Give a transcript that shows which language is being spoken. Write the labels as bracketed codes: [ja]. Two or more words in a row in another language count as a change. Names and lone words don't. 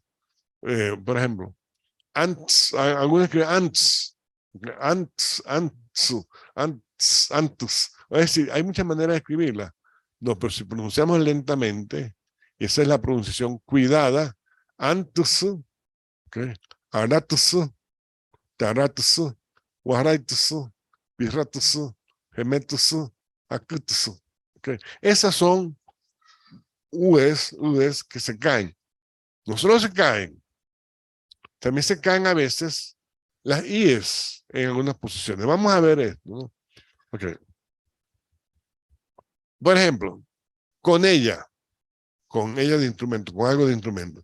[es] Por ejemplo, antes, algunos escriben antes, antes. Es decir, hay muchas maneras de escribirla. No, pero si pronunciamos lentamente, esa es la pronunciación cuidada, antes, [guc] okay, aratus, taratus, guaraitus, pirratus, gemetus, acutus. [es] Okay. Esas son U's que se caen. No solo se caen, también se caen a veces las I's en algunas posiciones. Vamos a ver esto, ¿no? Okay. Por ejemplo, con ella de instrumento, con algo de instrumento.